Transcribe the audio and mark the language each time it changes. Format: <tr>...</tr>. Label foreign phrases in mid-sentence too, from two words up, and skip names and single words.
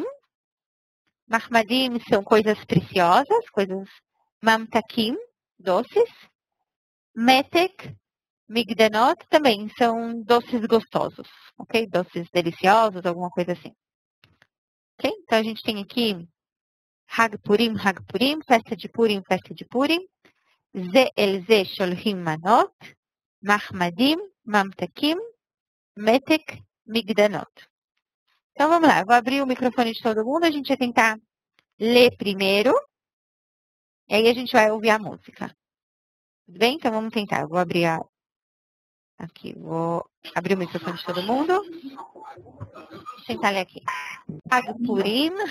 <pt>Mahmadim são coisas preciosas, coisas mamtakim, doces.</pt> <he>מתק, מגדנות</he> <pt>também são doces gostosos, ok? Doces deliciosos, alguma coisa assim. Ok? Então, a gente tem aqui</pt> <he>חג פורים,</he> <pt>festa de Purim, festa de Purim.</pt> <he>זה אל זה שולחים מנות, מחמדים, ממתקים, מתק, מגדנות.</he> <pt>Então vamos lá, eu vou abrir o microfone de todo mundo, a gente vai tentar ler primeiro, e aí a gente vai ouvir a música. Tudo bem? Então vamos tentar, eu vou abrir aqui, vou abrir o microfone de todo mundo. Vou tentar ler aqui.</pt> <he>חג פורים,</he>